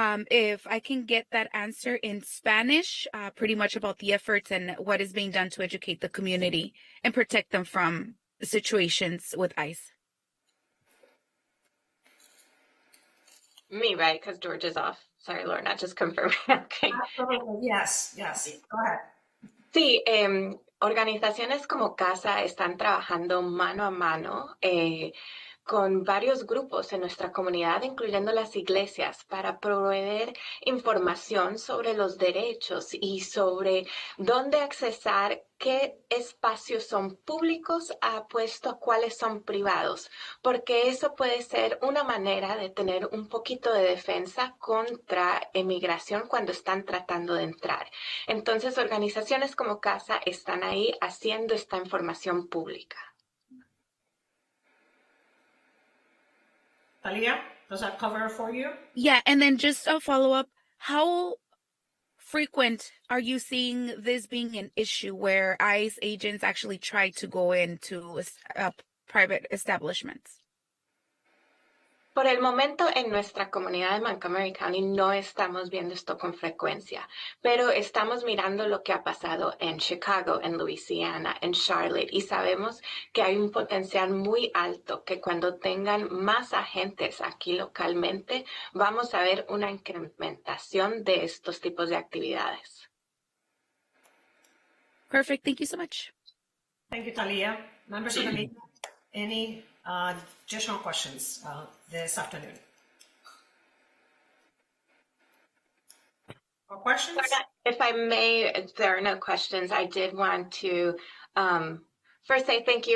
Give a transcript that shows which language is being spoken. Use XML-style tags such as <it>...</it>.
<en>If I can get that answer in Spanish, pretty much about the efforts and what is being done to educate the community and protect them from situations with ICE. Me, right? Because George is off. Sorry, Lorna, just confirming. Okay. Absolutely. Yes. Go ahead.</en> <es>Sí, organizaciones como CASA están trabajando mano a mano con varios grupos en nuestra comunidad, incluyendo las iglesias, para proveer información sobre los derechos y sobre dónde accesar, qué espacios son públicos puesto a cuáles son privados, porque eso puede ser una manera de tener un poquito de defensa contra emigración cuando están tratando de entrar. Entonces, organizaciones como CASA están ahí haciendo esta información pública.</es> <en>Talia, does that cover for you? Yeah, and then just a follow-up, how frequent are you seeing this being an issue where ICE agents actually try to go into private establishments?</en> <es>Por el momento, en nuestra comunidad de Montgomery County no estamos viendo esto con frecuencia, pero estamos mirando lo que ha pasado en Chicago, en Louisiana, en Charlotte, y sabemos que hay un potencial muy alto que cuando tengan más agentes aquí localmente, vamos a ver una incrementación de estos tipos de actividades.</es> <en>Perfect. Thank you so much. Thank you, Talia. Members of the media, any additional questions this afternoon? Or questions? If I may, if there are no questions, I did want to first say thank you.</en>